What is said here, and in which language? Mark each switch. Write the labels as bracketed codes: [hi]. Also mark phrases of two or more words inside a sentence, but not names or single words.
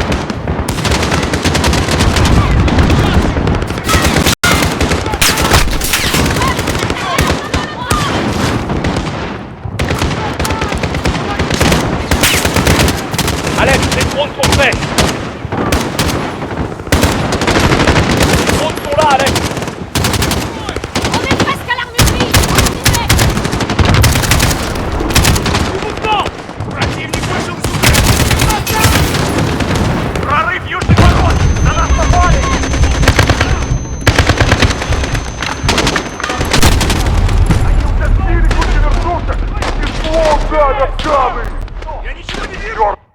[fr] Alex, les drones sont prêts. Les drones sont là, Alex. On est presque à l'armurerie! Mouvement. [ru] Прорыв южных ворот! На нас напали! Они утопили кучу вертушек! Тепло, гадят, камы! Я ничего не вижу!